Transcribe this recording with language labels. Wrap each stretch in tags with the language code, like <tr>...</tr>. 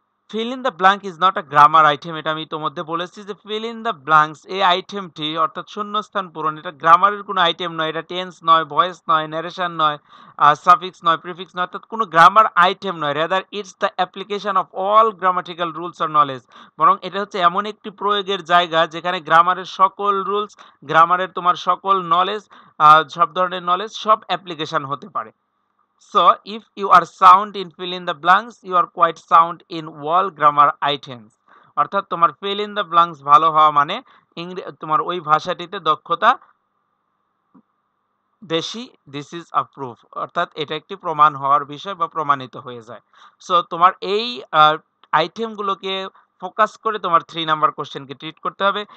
<en>fill in the blank is not a grammar item,</en> <bn>এটা আমি তোমাদের বলেছি যে ফিল ইন দ্য ব্ল্যাঙ্কস এই আইটেমটি অর্থাৎ শূন্যস্থান পূরণ, এটা গ্রামারের কোনো আইটেম নয়, এটা টেন্স নয়, ভয়েস নয়, ন্যারেশন নয়, সাফিক্স নয়, প্রিফিক্স নয়, অর্থাৎ কোনো গ্রামার আইটেম নয়।</bn> <en>rather it's the application of all grammatical rules আর knowledge,</en> <bn>বরং এটা হচ্ছে এমন একটি প্রয়োগের জায়গা যেখানে গ্রামারের সকল রুলস, গ্রামারের তোমার সকল নলেজ, সব ধরনের নলেজ, সব অ্যাপ্লিকেশন হতে পারে।</bn> <en>So, if you are sound in fill in the blanks, you are quite sound in all grammar items.</en> <bn>অর্থাৎ তোমার fill in the blanks ভালো হওয়া মানে তোমার ওই ভাষাটিতে দক্ষতা বেশি,</bn> <en>this is a proof,</en> <bn>অর্থাৎ এটা একটি প্রমাণ হওয়ার বিষয় বা প্রমাণিত হয়ে যায়। সো তোমার এই আইটেমগুলোকে ফোকাস করে তোমার 3 নাম্বার কোশ্চেনকে ট্রিট করতে হবে।</bn>